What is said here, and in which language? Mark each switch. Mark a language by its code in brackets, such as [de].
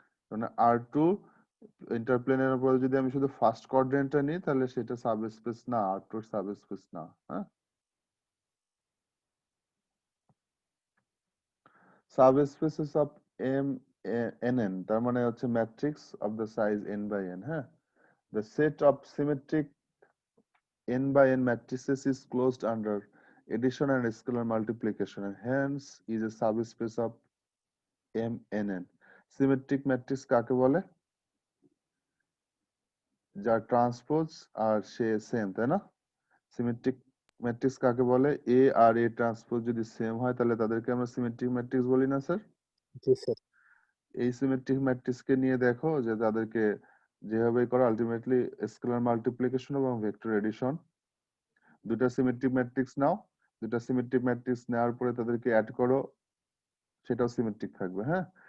[bn] মানে R2 ইন্টারপ্লেনের উপরে যদি আমি শুধু ফার্স্ট কোয়াড্রেন্টটা নিই, তাহলে সেটা সাবস্পেস না, R2 সাবস্পেস না, হ্যাঁ? সাবস্পেসেস অফ nn, তার মানে হচ্ছে matrix of the size n by n, হ্যাঁ? [en] The set of symmetric n by n matrices is closed under addition and scalar multiplication and hence is a subspace of mnn. [bn] Symmetric matrix কাকে বলে? যার transpose আর সে same, তাই না? Symmetric matrix কাকে বলে? এ আর এ transpose যদি same হয় তাহলে তাদেরকে আমরা সিমেট্রিক ম্যাট্রিক্স বলি না স্যার? জি স্যার। এই সিমেট্রিক ম্যাট্রিক্সকে নিয়ে দেখো যে তাদেরকে যেভাবে করো, আলটিমেটলি স্কেলার মাল্টিপ্লিকেশন এবং ভেক্টর এডিশন, দুটা সিমেট্রিক ম্যাট্রিক্স নাও, দুটা সিমেট্রিক ম্যাট্রিক্স নেওয়ার পরে তাদেরকে অ্যাড করো, সেটাও সিমেট্রিক থাকবে, হ্যাঁ?